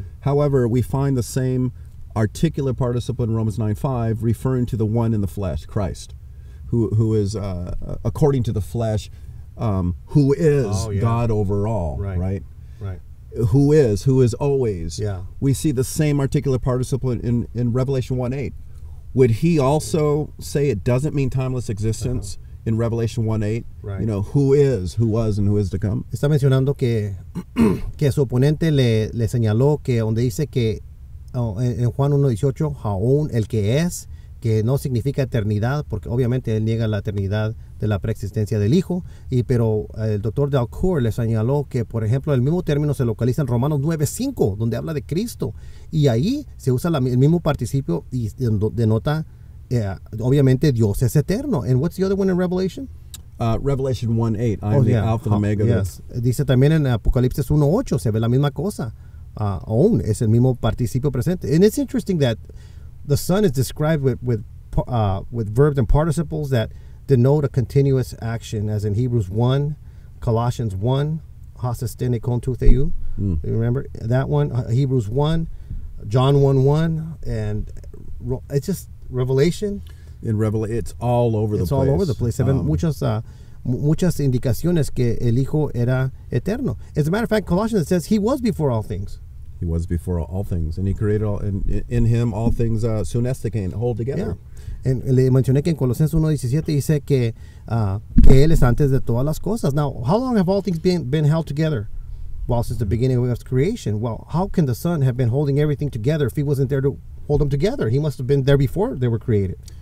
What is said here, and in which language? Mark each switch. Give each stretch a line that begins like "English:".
English: However, we find the same articular participle in Romans 9:5 referring to the one in the flesh, Christ, who is, according to the flesh, who is God over all, right? Who is always. Yeah. We see the same articular participle in Revelation 1:8. Would he also say it doesn't mean timeless existence? In Revelation 1:8, right. You know, who is, who was, and who is to come.
Spanish: Está mencionando que su oponente le señaló que donde dice que en Juan 1:18, Jaón, el que es, que no significa eternidad, porque obviamente él niega la eternidad de la preexistencia del Hijo, pero el doctor Dalcour le señaló que, por ejemplo, el mismo término se localiza en Romanos 9:5, donde habla de Cristo, y ahí se usa el mismo participio y denota obviamente Dios es eterno.
English: And what's the other one in Revelation? Revelation 1:8. I am the Alpha and Omega. Yes.
Spanish: Dice también en Apocalipsis 1:8 se ve la misma cosa. Aún es el mismo participio presente.
English: And it's interesting that the Son is described with verbs and participles that denote a continuous action, as in Hebrews 1, Colossians 1, hasestene kon tou theou. You remember that one? Hebrews 1, John 1:1, and it's just Revelation. In Revelation, it's all over the place. It's all over the place.
Spanish: Se ven muchas indicaciones que el Hijo era eterno.
English: As a matter of fact, Colossians says he was before all things. He was before all things, and he created all. In him, all things sunestikain, hold together. Yeah.
Spanish: Le mencioné que en Colosenses 1:17 dice que él es antes de todas las cosas.
English: Now, how long have all things been held together? Well, since the beginning of creation. Well, how can the Son have been holding everything together if he wasn't there to hold them together? He must have been there before they were created.